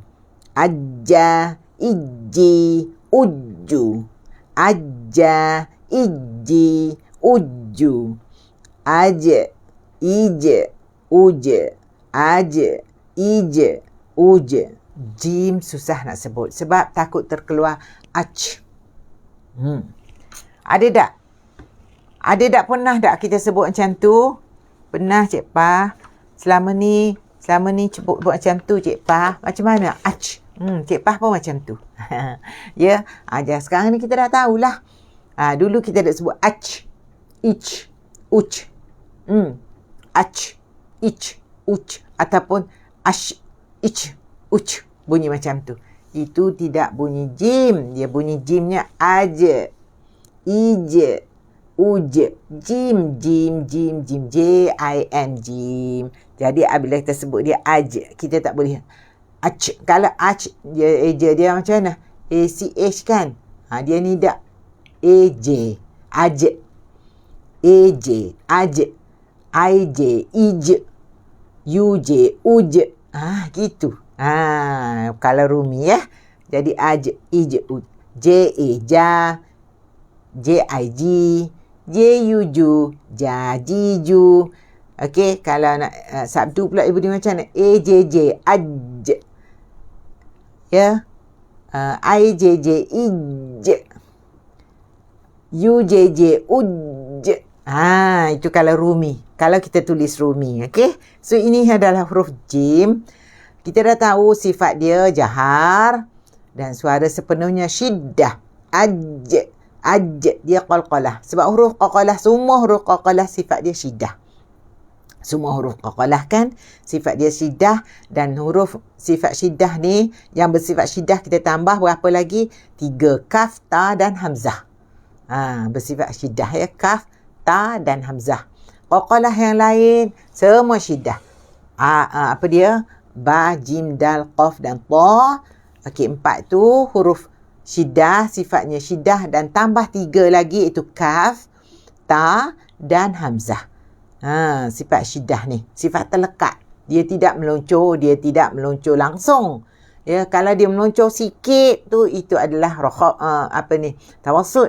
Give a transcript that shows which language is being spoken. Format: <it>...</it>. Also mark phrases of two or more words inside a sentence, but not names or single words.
<ms>Aja. Iji. Uju. Aja. Iji. Uju. Aje. Ije. Uje. Aje. Ije. Uje. Jim susah nak sebut sebab takut terkeluar ach. Ada tak? Ada tak pernah tak kita sebut macam tu? Pernah Cik Pah? Selama ni sebut macam tu Cik Pah. Macam mana? Ach. Cik Pah pun macam tu. Ya. Sekarang ni kita dah tahulah. Dulu kita dah sebut ach, ich, uch. Ach, ich, uch. Ataupun ash, ich, uch. Bunyi macam tu. Itu tidak bunyi jim. Dia bunyi jimnya aje, ije, uje. Jim, jim, jim, jim. J-I-M, jim. Jadi apabila kita sebut dia aje, kita tak boleh ach. Kalau ach, dia macam mana? A-C-H kan? Dia ni tak. A-J. Aje. A-J. Aje. I-J. Ije. U-J. Uje. Gitu. Kalau Rumi ya. Jadi aje. Ije. J-A. Ja. J-I-G. J-U-Ju. Ja-Ji-Ju. Okey. Kalau nak sabdu pula ibu dia macam mana? A-J-J. Aj. Ya. I-J-J. Ije. U-J-J. Uj. Itu kalau Rumi. Kalau kita tulis Rumi. Okey. So, ini adalah huruf jim. Kita dah tahu sifat dia jahar. Dan suara sepenuhnya syiddah. Aj. Aj. Dia qalqalah. Sebab huruf qalqalah, semua huruf qalqalah sifat dia syiddah. Semua huruf qalqalah kan sifat dia syiddah. Dan huruf sifat syiddah ni, yang bersifat syiddah kita tambah berapa lagi? 3. Kaf, ta dan hamzah. Bersifat syiddah ya. Kaf, ta dan hamzah. Qalqalah yang lain semua syiddah. Apa dia? Ba, jim, dal, qaf dan ta. Okey, 4 tu huruf syiddah, sifatnya syiddah, dan tambah 3 lagi iaitu kaf, ta dan hamzah. Sifat syiddah ni, sifat terlekat. Dia tidak meluncur langsung. Ya, kalau dia meluncur sikit tu, itu adalah tawassut.</ms>